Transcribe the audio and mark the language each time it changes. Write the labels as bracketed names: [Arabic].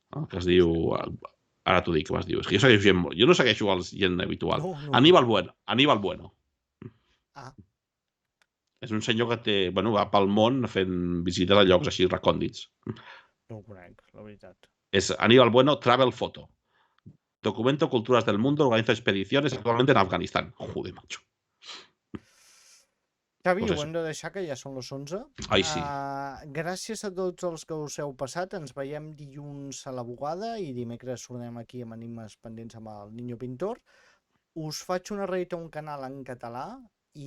[Catalan] Que es diu... Ara t'ho dic, què vas dir? És que jo segueixo gent... Jo no segueixo gent habitual. No. Aníbal Bueno. Ah. És un senyor que va pel món fent visites a llocs així recòndits. No ho conec, la veritat. És Aníbal Bueno Travel Photo. [Spanish] Documento Culturas del Mundo, organiza expediciones actualmente en Afganistán. Joder, macho. [Catalan] Xavi, ho hem de deixar, que ja són les 11. Ai, sí. Gràcies a tots els que us heu passat. Ens veiem dilluns a la bugada i dimecres tornem aquí amb Enigmes pendents amb el Niño Pintor. Us faig una raid a un canal en català i...